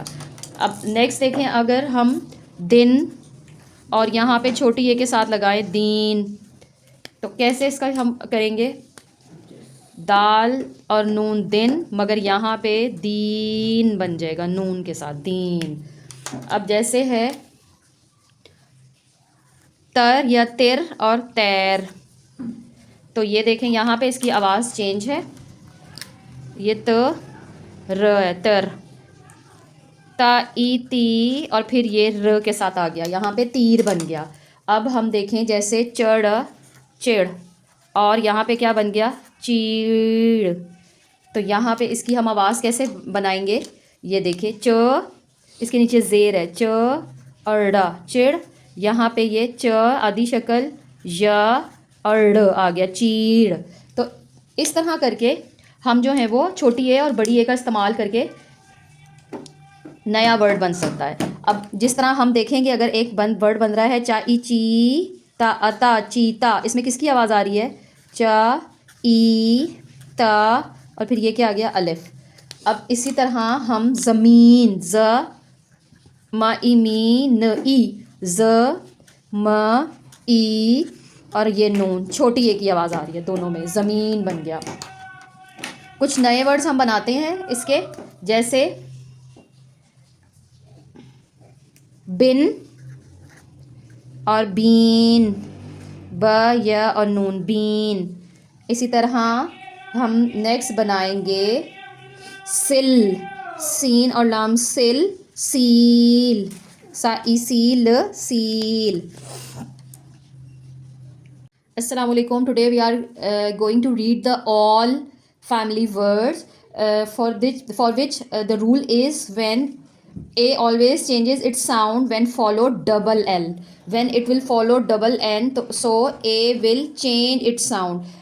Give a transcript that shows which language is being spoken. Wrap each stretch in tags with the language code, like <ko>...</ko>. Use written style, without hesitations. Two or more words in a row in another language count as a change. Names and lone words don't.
<hi>अब नेक्स्ट देखें, अगर हम दिन और यहाँ पे छोटी ए के साथ लगाएं दीन, तो कैसे इसका हम करेंगे, दाल और नून दिन, मगर यहाँ पे दीन बन जाएगा नून के साथ, दीन। अब जैसे है तर या तिर और तैर, तो ये देखें यहाँ पे इसकी आवाज़ चेंज है, ये त र है, तर, ता ई ती, और फिर ये र के साथ आ गया, यहाँ पे तीर बन गया। अब हम देखें जैसे चढ़ चिड़, और यहाँ पे क्या बन गया, चीड़। तो यहाँ पे इसकी हम आवाज़ कैसे बनाएंगे, ये देखिए, च, इसके नीचे ज़ेर है, च अड़ा चिड़, यहाँ पे ये च आदि शक्ल, या अड़ आ गया, चीड़। तो इस तरह करके हम जो है वो छोटी ए और बड़ी ए का इस्तेमाल करके नया वर्ड बन सकता है। अब जिस तरह हम देखेंगे, अगर एक वर्ड बन रहा है चा ई ची ता अता चीता, इसमें किसकी आवाज़ आ रही है, चा ई ता, और फिर ये क्या आ गया, अलिफ। अब इसी तरह हम ज़मीन, ज म ई मी न ई, ज म ई, और ये नून, छोटी ए की आवाज़ आ रही है दोनों में, ज़मीन बन गया। कुछ नए वर्ड्स हम बनाते हैं इसके, जैसे बिन और बीन, ब या और नून, बीन। इसी तरह हम नेक्स्ट बनाएंगे सिल, सीन और लाम, सिल, सील, सा ई सील, सील।</hi> <ar>السلام عليكم.</ar> <en>Today we are going to read the all family words for which the rule is when A always changes its sound when followed double L. When it will follow double N, so A will change its sound.</en>